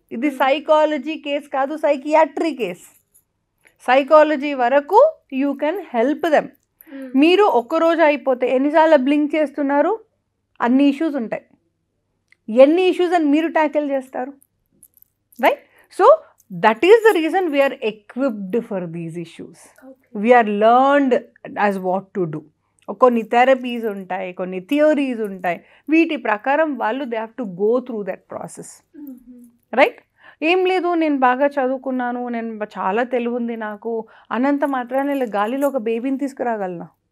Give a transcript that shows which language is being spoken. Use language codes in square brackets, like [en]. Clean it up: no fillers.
[te] ఇది psychology case కాదు, psychiatry case. Psychology వరకు [en] You can help them. [te] మీరు ఒక్కరోజు అయిపోతే ఎన్నిసార్లు బ్లింక్ చేస్తున్నారు, అన్ని ఇష్యూస్ ఉంటాయి. ఎన్ని ఇష్యూస్ అని మీరు ట్యాకిల్ చేస్తారు, right? [en] So that is the reason we are equipped for these issues. We are learned as what to do. [te] కొన్ని థెరపీస్ ఉంటాయి, కొన్ని థియరీస్ ఉంటాయి, వీటి ప్రకారం వాళ్ళు [en] they have to go through that process, [te] right? ఏం లేదు నేను బాగా చదువుకున్నాను, నేను చాలా తెలివి ఉంది నాకు అనంత మాత్రాన్ని ఇలా గాలిలో ఒక బేబీని తీసుకురాగలనా?